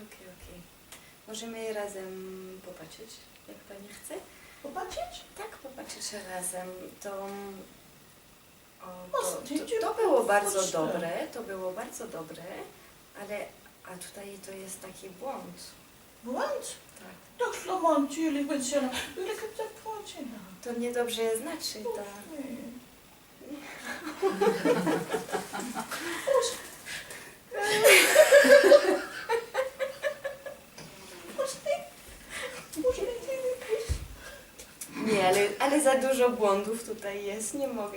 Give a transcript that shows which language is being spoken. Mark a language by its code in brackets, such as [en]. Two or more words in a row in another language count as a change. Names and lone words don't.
[pl] Możemy razem popatrzeć, jak pani chce? Popatrzeć? Tak, popatrzeć razem. Zdjęcie To było bardzo foczne. dobre, ale tutaj to jest taki błąd. [nl] Want? [pl] Tak. Tak, Sloman, [nl] natuurlijk, ben zelf. Jullie hebben dat poortje nou. [pl] To niedobrze znaczy, to... Nie, ale za dużo błędów tutaj jest, nie mogę.